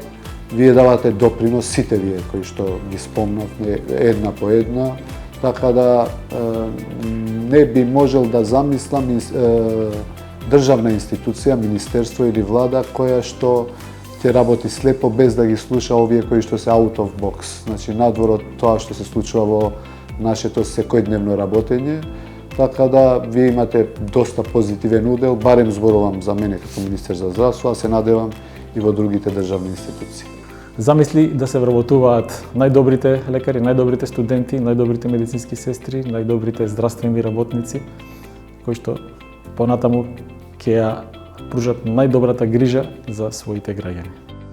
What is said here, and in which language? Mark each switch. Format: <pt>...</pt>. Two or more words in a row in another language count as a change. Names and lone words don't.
<mk>Вие давате допринос, сите вие кои што ги спомнавме една по една, така да не би можел да замислам државна институција, министерство или влада која што ќе работи слепо без да ги слуша овие кои што се</mk> <en>out of box.</en> <mk>Значи надвор од тоа што се случува во нашето секојдневно работење. Така да вие имате доста позитивен удел, барем зборувам за мене како министер за здравство, а се надевам и во другите државни институции. Замисли да се вработуваат најдобрите лекари, најдобрите студенти, најдобрите медицински сестри, најдобрите здравствени работници, кои што понатаму ќе ја пружат најдобрата грижа за своите граѓани.</mk>